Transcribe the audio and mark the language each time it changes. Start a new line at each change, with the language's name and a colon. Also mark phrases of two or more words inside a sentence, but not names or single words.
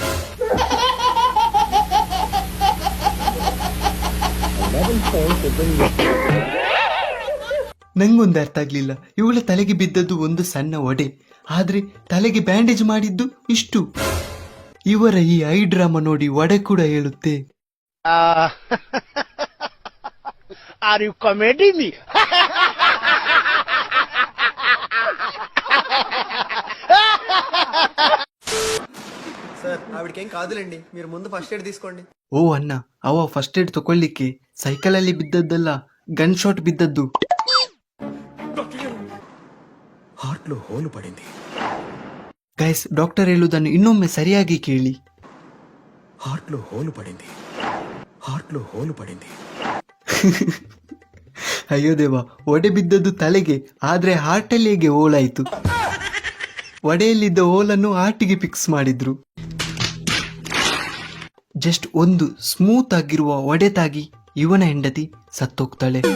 Kannada: ನಂಗೊಂದು ಅರ್ಥ ಆಗ್ಲಿಲ್ಲ, ಇವಳ ತಲೆಗೆ ಬಿದ್ದದ್ದು ಒಂದು ಸಣ್ಣ ಒಡೆ, ಆದ್ರೆ ತಲೆಗೆ ಬ್ಯಾಂಡೇಜ್ ಮಾಡಿದ್ದು ಇಷ್ಟು. ಇವರ ಈ ಐ ಡ್ರಾಮಾ ನೋಡಿ ಒಡೆ ಕೂಡ ಹೇಳುತ್ತೆ,
English: Are you comedy me?
Telugu: సార్ ఆవిడకేం కాదులేండి, మీరు ముందు
English: first aid
Telugu: తీసుకోండి.
Kannada: ಓ ಅಣ್ಣ, ಅವ
English: first aid
Kannada: ತಕೊಳ್ಳಿಕ್ಕೆ ಸೈಕಲ್ ಅಲ್ಲಿ ಬಿದ್ದದ್ದಲ್ಲ,
English: gun shot
Kannada: ಬಿದ್ದದ್ದು.
Telugu: హార్ట్ లో హోల్ పడింది.
Kannada: ಗೈಸ್, ಡಾಕ್ಟರ್ ಹೇಳುವುದನ್ನು ಇನ್ನೊಮ್ಮೆ ಸರಿಯಾಗಿ ಕೇಳಿ.
Telugu: హార్ట్ లో హోల్ పడింది. హార్ట్ లో హోల్ పడింది.
Kannada: ಅಯ್ಯೋ ದೇವ, ಒಡೆ ಬಿದ್ದದ್ದು ತಲೆಗೆ, ಆದ್ರೆ ಹಾರ್ಟಲ್ಲಿ ಹೇಗೆ ಹೋಲಾಯ್ತು? ಒಡೆಯಲ್ಲಿದ್ದ ಹೋಲನ್ನು ಹಾರ್ಟಿಗೆ ಫಿಕ್ಸ್ ಮಾಡಿದ್ರು. ಜಸ್ಟ್ ಒಂದು ಸ್ಮೂತ್ ಆಗಿರುವ ಒಡೆತಾಗಿ ಇವನ ಹೆಂಡತಿ ಸತ್ತೋಗ್ತಾಳೆ.